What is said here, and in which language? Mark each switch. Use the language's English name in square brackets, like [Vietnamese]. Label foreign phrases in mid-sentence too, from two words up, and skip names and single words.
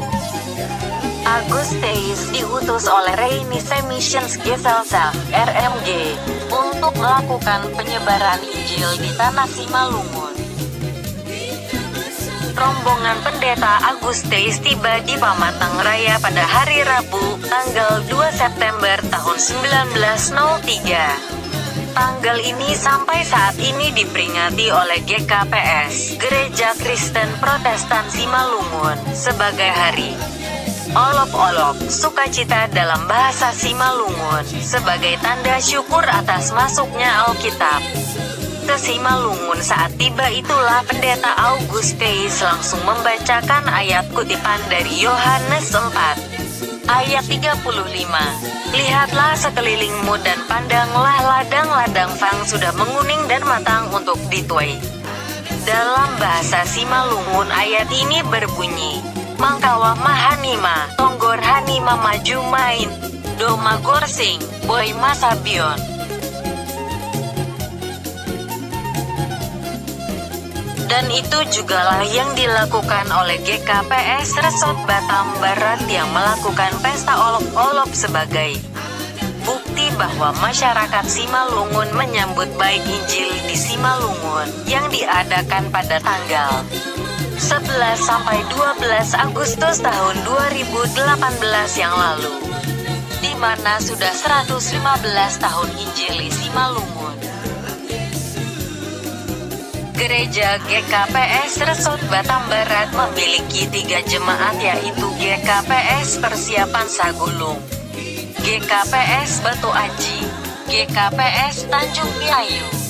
[Indonesian] Augustus diutus oleh Rheinische Missionsgesellschaft (RMG) untuk melakukan penyebaran Injil di tanah Simalungun. Rombongan Pendeta Augustus tiba di Pamatang Raya pada hari Rabu, tanggal 2 September tahun 1903. Tanggal ini sampai saat ini diperingati oleh GKPS, Gereja Kristen Protestan Simalungun, sebagai hari Olop-olop, sukacita dalam bahasa Simalungun, sebagai tanda syukur atas masuknya Alkitab ke Simalungun. Saat tiba itulah Pendeta Augustus langsung membacakan ayat kutipan dari Yohanes 4 ayat 35. Lihatlah sekelilingmu dan pandanglah ladang-ladang fang sudah menguning dan matang untuk dituai. Dalam bahasa Simalungun ayat ini berbunyi, [Batak Simalungun] Mangkawa mahanima, tonggor hanima maju main, doma gorsing, boy masabion. [Indonesian] Dan itu jugalah yang dilakukan oleh GKPS Resort Batam Barat yang melakukan pesta olop-olop sebagai bukti bahwa masyarakat Simalungun menyambut baik Injil di Simalungun yang diadakan pada tanggal 11 sampai 12 Agustus tahun 2018 yang lalu, di mana sudah 115 tahun Injili Simalungun. Gereja GKPS Resort Batam Barat memiliki 3 jemaat, yaitu GKPS Persiapan Sagulung, GKPS Batu Aji, GKPS Tanjung Piayu.